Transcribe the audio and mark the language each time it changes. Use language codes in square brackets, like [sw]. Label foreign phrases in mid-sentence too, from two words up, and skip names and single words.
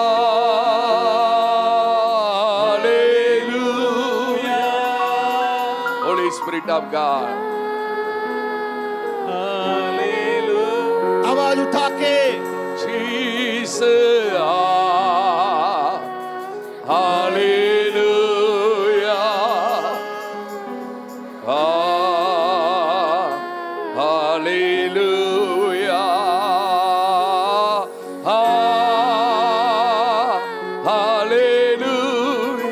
[en] Hallelujah. Holy Spirit of God. [hi] आवाज उठा के [en] Jesus. Hallelujah. Hallelujah. Hallelujah.